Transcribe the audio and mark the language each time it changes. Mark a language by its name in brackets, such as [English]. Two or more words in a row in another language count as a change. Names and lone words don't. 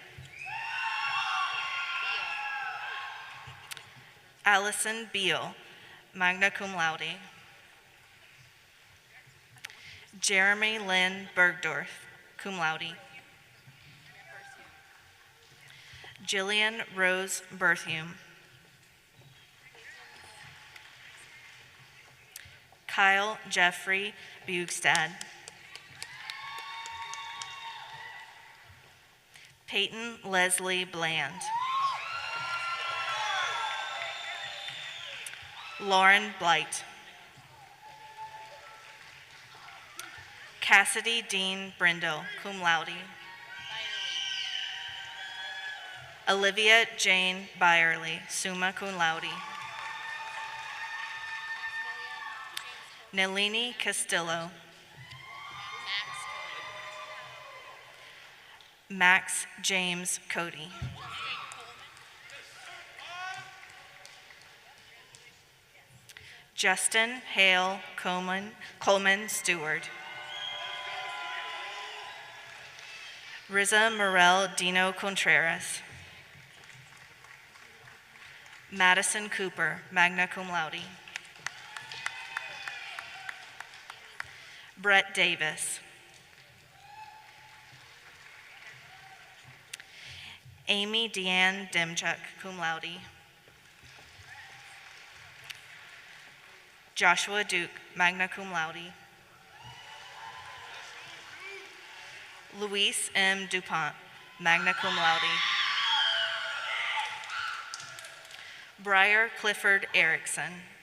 [English] Allison Beal, [Latin] magna cum laude. [English] Jeremy Lynn Bergdorf, [Latin] cum laude. [English] Jillian Rose Berthium. Kyle Jeffrey Bugstad. Peyton Leslie Bland. Lauren Blight. Cassidy Dean Brindle, [Latin] cum laude. [English] Olivia Jane Byerly, [Latin] summa cum laude. [English] Nalini Castillo. Max James Cody. Justin Hale Coleman Stewart. Riza Morel Dino Contreras. Madison Cooper, [Latin] magna cum laude. [English] Brett Davis. Amy Deanne Demchuk, [Latin] cum laude. [English] Joshua Duke, [Latin] magna cum laude. [English] Luis M. DuPont, [Latin] magna cum laude. [English] Briar Clifford Erickson.